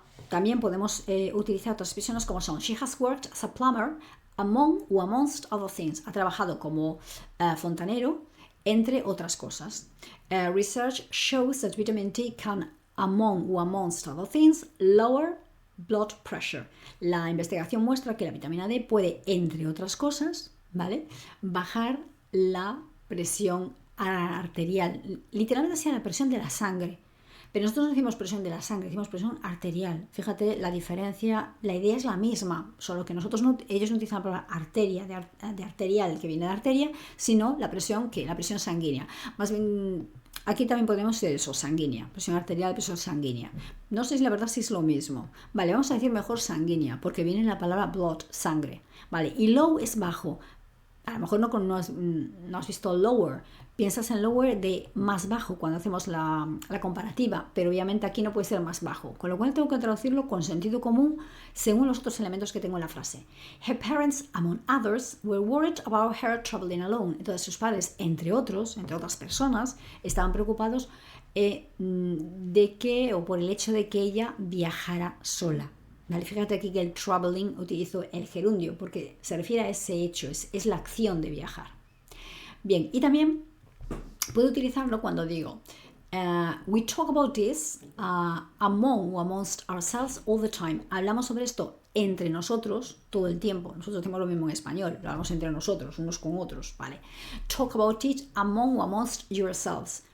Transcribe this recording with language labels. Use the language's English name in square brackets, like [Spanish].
[Spanish] También podemos utilizar otras expresiones como son: [English] She has worked as a plumber among or amongst other things. [Spanish] Ha trabajado como fontanero, entre otras cosas. [English] Research shows that vitamin D can, among or amongst other things, lower blood pressure. [Spanish] La investigación muestra que la vitamina D puede, entre otras cosas, ¿vale?, bajar la presión arterial, literalmente sea la presión de la sangre. Pero nosotros no decimos presión de la sangre, decimos presión arterial. Fíjate la diferencia, la idea es la misma, solo que ellos no utilizan la palabra arteria, de arterial, que viene de arteria, sino la presión sanguínea. Más bien, aquí también podemos decir eso, sanguínea, presión arterial, presión sanguínea. No sé si la verdad si es lo mismo. Vale, vamos a decir mejor sanguínea, porque viene la palabra blood, sangre. Vale, y low es bajo. A lo mejor no has visto lower, piensas en lower de más bajo cuando hacemos la comparativa, pero obviamente aquí no puede ser más bajo, con lo cual tengo que traducirlo con sentido común según los otros elementos que tengo en la frase. [English] Her parents, among others, were worried about her traveling alone. [Spanish] Entonces sus padres, entre otras personas, estaban preocupados de que, o por el hecho de que ella viajara sola. Vale, fíjate aquí que el traveling utilizo el gerundio porque se refiere a ese hecho, es la acción de viajar. Bien, y también puedo utilizarlo cuando digo [English] we talk about this among or amongst ourselves all the time. [Spanish] Hablamos sobre esto entre nosotros todo el tiempo. Nosotros decimos lo mismo en español, lo hablamos entre nosotros, unos con otros, ¿vale? [English] Talk about it among or amongst yourselves.